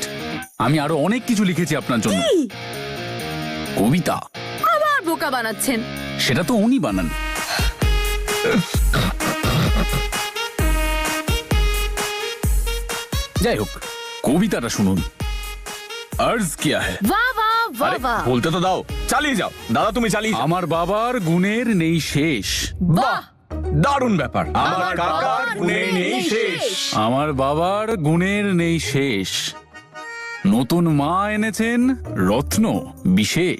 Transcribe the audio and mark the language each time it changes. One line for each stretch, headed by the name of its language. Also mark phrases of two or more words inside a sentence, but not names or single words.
Bangla: আমি আরো অনেক কিছু লিখেছি আপনার জন্য। কবিতা। আবার বোকা বানাচ্ছেন। সেটা তো উনি বানান। যাই হোক, কবিতাটা শুনুন।
Hindi: अर्ज किया है।
Bangla: বাহ বাহ বাহ আরে বাহ বলতে তো দাও, চালিয়ে যাও দাদা, তুমি চালিয়ে যাও। আমার বাবার গুণের নেই শেষ। বাহ। দারুণ ব্যাপার। আমার কাকার গুণে নেই শেষ। আমার বাবার গুণের নেই শেষ। নতুন মা এনেছেন রত্ন বিশেষ।